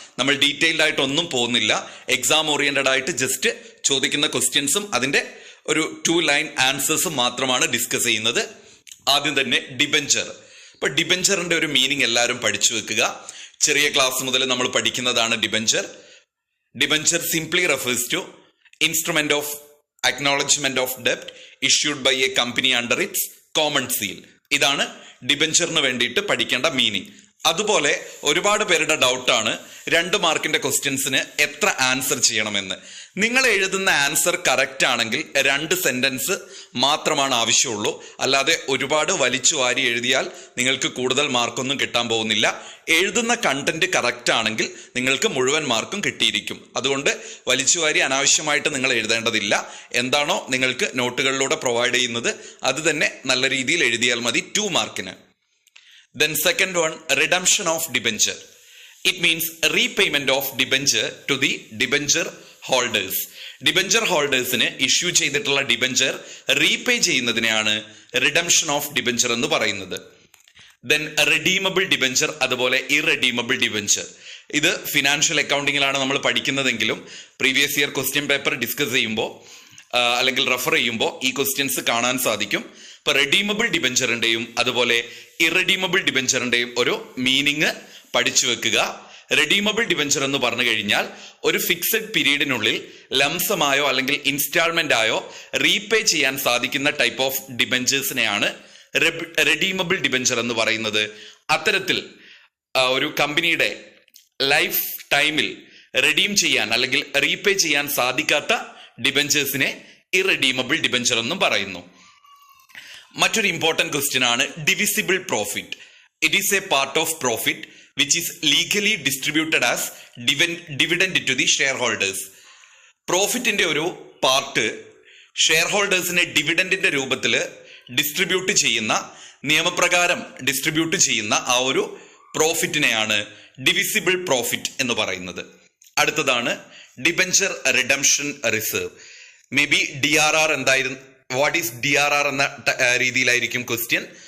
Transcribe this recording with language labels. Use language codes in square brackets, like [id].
[ml] നമ്മൾ ഡീറ്റെയിൽഡ് ആയിട്ടൊന്നും പോകുന്നില്ല, എക്സാം ഓറിയന്റഡ് ആയിട്ട് ജസ്റ്റ് ചോദിക്കുന്ന ക്വസ്റ്റ്യൻസും അതിന്റെ ഒരു 2 ലൈൻ ആൻസേഴ്സും മാത്രമാണ് ഡിസ്കസ് ചെയ്യുന്നത്. ആദ്യം തന്നെ ഡിബെഞ്ചർ. ഇപ്പൊ ഡിബെഞ്ചറിന്റെ ഒരു മീനിങ് എല്ലാവരും പഠിച്ചു വെക്കുക. ചെറിയ ക്ലാസ് മുതൽ നമ്മൾ പഠിക്കുന്നതാണ് debenture. [en] Debenture simply refers to instrument of acknowledgement of debt issued by a company under its common seal. [ml] ഇതാണ് ഡിബെഞ്ചറിന് വേണ്ടിയിട്ട് പഠിക്കേണ്ട മീനിങ്. അതുപോലെ ഒരുപാട് പേരുടെ ഡൗട്ടാണ് 2 മാർക്കിന്റെ ക്വസ്റ്റ്യൻസിന് എത്ര ആൻസർ ചെയ്യണമെന്ന്. നിങ്ങൾ എഴുതുന്ന ആൻസർ കറക്റ്റ് ആണെങ്കിൽ 2 സെന്റൻസ് മാത്രമാണ് ആവശ്യമുള്ളൂ. അല്ലാതെ ഒരുപാട് വലിച്ചു വാരി എഴുതിയാൽ നിങ്ങൾക്ക് കൂടുതൽ മാർക്കൊന്നും കിട്ടാൻ പോകുന്നില്ല. എഴുതുന്ന കണ്ടന്റ് കറക്റ്റ് ആണെങ്കിൽ നിങ്ങൾക്ക് മുഴുവൻ മാർക്കും കിട്ടിയിരിക്കും. അതുകൊണ്ട് വലിച്ചുവാരി അനാവശ്യമായിട്ട് നിങ്ങൾ എഴുതേണ്ടതില്ല. എന്താണോ നിങ്ങൾക്ക് നോട്ടുകളിലൂടെ പ്രൊവൈഡ് ചെയ്യുന്നത് അത് തന്നെ നല്ല രീതിയിൽ എഴുതിയാൽ മതി 2 മാർക്കിന്. [en] Then second one, redemption of debenture. It means repayment of debenture to the debenture holders. [ml] Debenture ഹോൾഡേഴ്സിന് issue ചെയ്തിട്ടുള്ള debenture repay ചെയ്യുന്നതിനെയാണ് redemption of debenture എന്ന് പറയുന്നത്. [en] Then redeemable debenture, അതുപോലെ irredeemable debenture. [ml] ഇത് ഫിനാൻഷ്യൽ അക്കൗണ്ടിങ്ങിലാണ് നമ്മൾ പഠിക്കുന്നതെങ്കിലും previous year question paper discuss ചെയ്യുമ്പോൾ അല്ലെങ്കിൽ refer ചെയ്യുമ്പോൾ ഈ ക്വസ്റ്റ്യൻസ് കാണാൻ സാധിക്കും. ഇപ്പൊ റെഡീമബിൾ ഡിബെഞ്ചറിന്റെയും അതുപോലെ ഇറെഡീമബിൾ ഡിബെഞ്ചറിന്റെയും ഒരു മീനിങ് പഠിച്ചു വെക്കുക. റെഡീമബിൾ ഡിബെഞ്ചർ എന്ന് പറഞ്ഞു കഴിഞ്ഞാൽ ഒരു ഫിക്സഡ് പീരീഡിനുള്ളിൽ ലംസമായോ അല്ലെങ്കിൽ ഇൻസ്റ്റാൾമെന്റ് ആയോ റീപേ ചെയ്യാൻ സാധിക്കുന്ന ടൈപ്പ് ഓഫ് ഡിബെഞ്ചേഴ്സിനെയാണ് റെഡീമബിൾ ഡിബെഞ്ചർ എന്ന് പറയുന്നത്. അത്തരത്തിൽ ഒരു കമ്പനിയുടെ ലൈഫ് ടൈമിൽ റെഡീം ചെയ്യാൻ അല്ലെങ്കിൽ റീപേ ചെയ്യാൻ സാധിക്കാത്ത ഡിബെഞ്ചേഴ്സിനെ ഇറെഡീമബിൾ ഡിബെഞ്ചർ എന്നും പറയുന്നു. മറ്റൊരു ഇമ്പോർട്ടന്റ് ക്വസ്റ്റ്യൻ ആണ് divisible profit. [en] It is a part of profit which is legally distributed as dividend to the shareholders. [ml] പ്രോഫിറ്റിന്റെ ഒരു പാർട്ട് ഷെയർ ഹോൾഡേഴ്സിനെ ഡിവിഡൻഡിന്റെ രൂപത്തിൽ ഡിസ്ട്രിബ്യൂട്ട് ചെയ്യുന്ന, നിയമപ്രകാരം ഡിസ്ട്രിബ്യൂട്ട് ചെയ്യുന്ന ആ ഒരു പ്രോഫിറ്റിനെയാണ് ഡിവിസിബിൾ പ്രോഫിറ്റ് എന്ന് പറയുന്നത്. അടുത്തതാണ് debenture redemption reserve. [en] may be [ml] DRR എന്തായിരുന്നു, [en] what is DRR [ml] എന്ന രീതിയിലായിരിക്കും ക്വസ്റ്റ്യൻ.